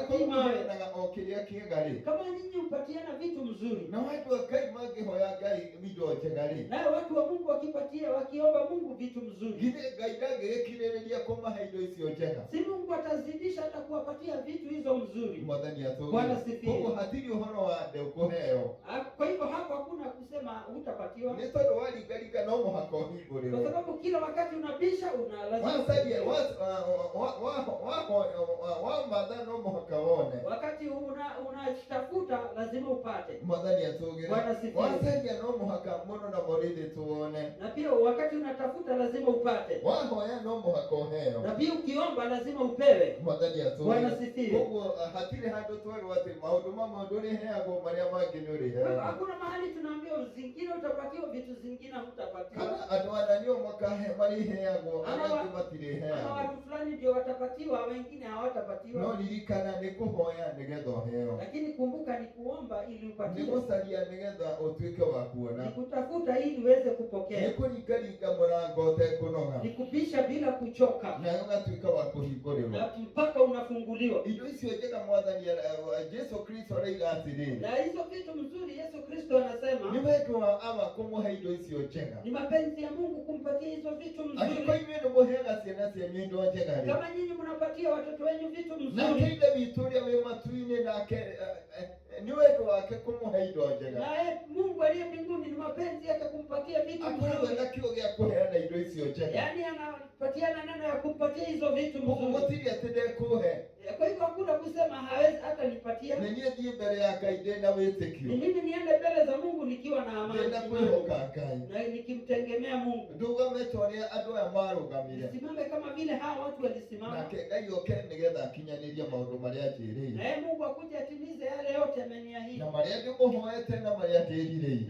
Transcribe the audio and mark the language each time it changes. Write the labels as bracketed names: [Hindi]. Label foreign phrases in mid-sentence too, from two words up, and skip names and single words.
[Kikuyu] Angĩkorwo [Swahili] mawe. [Kikuyu] mũheanaga o kĩrĩa kĩega-rĩ, [Swahili] Kama nyinyi mpatiana vitu mzuri, [Kikuyu] na [Swahili] watu wa [Kikuyu] Ngai mangĩhoya Ngai indo njega-rĩ, [Swahili] naye watu wa Mungu wakiomba Mungu vitu mzuri, [Kikuyu] githĩ Ngai ndangĩgĩkirĩrĩria kũmahe indo icio njega? [Swahili] si Mungu atazidisha hata kuwapatia vitu hizo mzuri. [Kikuyu] Mwathani atũũre. [Swahili] Bwana sifiwe. [Kikuyu] Koguo hatirĩ ũhoro wa ndekũheo. [Swahili] Kwa hivyo hapo hakuna kusema hutapatiwa, [Kikuyu] Nĩ tondũ waringaringa no mũhaka [Swahili] kwa [Kikuyu] ũhingũrĩrwo. [Swahili] sababu kila wakati unabisha [Kikuyu] Wacaria wamatha no mũhaka wone. [Swahili] wakati unatafuta lazima upate. [Kikuyu] Mwathani atũũre. [Swahili] Bwana sifiwe. [Kikuyu] Wacaria no mũhaka mũno na mũrĩthĩ tuone. [Swahili] Na pia wakati unatafuta lazima upate. [Kikuyu] Wahoya no mũhaka ũheo. [Swahili] Na pia ukiomba lazima upewe. [Kikuyu] Mwathani atũũre. [Swahili] Bwana sifiwe. [Kikuyu] Koguo hatirĩ handũ twerwo atĩ maũndũ mamwe ndũrĩheagwo marĩa mangĩ nĩ ũrĩheagwo. [Swahili] Hakuna mahali tunaambiwa zingine utapatiwa vitu zingine hutapatiwa. [Kikuyu] Kana andũ ana nĩo marĩheagwo arĩa angĩ [Swahili] Ama [Kikuyu] matirĩheagwo. [Swahili] watu fulani ndio watapatiwa, wengine hawatapatiwa. [Kikuyu] No ririkana nĩ kũhoya nĩgetha ũheo. [Swahili] Lakini kumbuka ni kuomba ili [Kikuyu] Nĩ [Swahili] upatiwe. [Kikuyu] gũcaria nĩgetha ũtuĩke wa kuona. [Swahili] Ni kutafuta ili uweze [Kikuyu] Nĩ [Swahili] kupokea. [Kikuyu] kũringaringa mũrango ũtekũnoga. [Swahili] Ni kupisha bila kuchoka. [Kikuyu] Na ũgatuĩka wa kũhingũrĩrwo. [Swahili] Na mpaka unafunguliwa. [Kikuyu] Indo icio njega Mwathani Jesu Kristo aroiga atĩrĩrĩ, [Swahili] Na hizo vitu mzuri Yesu Kristo anasema [Kikuyu] nĩ wendo wa Aba kũmũhe indo icio njega. [Swahili] ni mapenzi ya Mungu kumpatia hizo vitu [Kikuyu] Angĩkorwo [Swahili] mzuri. [Kikuyu] inyuĩ nĩ mũheaga ciana cianyu indo njega-rĩ, [Swahili] Kama nyinyi mnapatia watoto wenu vitu [Kikuyu] nake [Swahili] mzuri, [Kikuyu] Ithe witũ ũrĩa wĩ matu-inĩ nake nĩ wendo wake kũmũhe indo njega. [Swahili] naye Mungu aliye mbinguni ni mapenzi yake kumpatia vitu [Kikuyu] Akoragwo [Swahili] mzuri. [Kikuyu] na kĩo gĩa kũheana indo icio njega. [Swahili] Yaani anapatiana neno ya kumpatia hizo vitu [Kikuyu] Ũguo [Swahili] mzuri. [Kikuyu] gũtirĩ atĩ ndekũhe. [Swahili] Kwa hivyo hakuna kusema hawezi hata nipatia. [Kikuyu] Nĩ niĩ thiĩ mbere ya Ngai ndĩna [Swahili] Ni [Kikuyu] wĩtĩkio, [Swahili] mimi niende mbele za Mungu nikiwa na amani [Kikuyu] ndĩna kwĩhoka Ngai. [Swahili] na nikimtegemea Mungu. [Kikuyu] Ndũgame ta ũrĩa andũ aya marũgamire, [Swahili] Simame kama vile hawa watu walisimama. [Kikuyu] nake Ngai oke nĩgetha akinyanĩrie maũndũ marĩa njĩrĩire, [Swahili] Naye Mungu akuje atimize yale yote ameniahidi. [Kikuyu] na marĩa ndĩmũhoete na marĩa ndĩrirĩirie.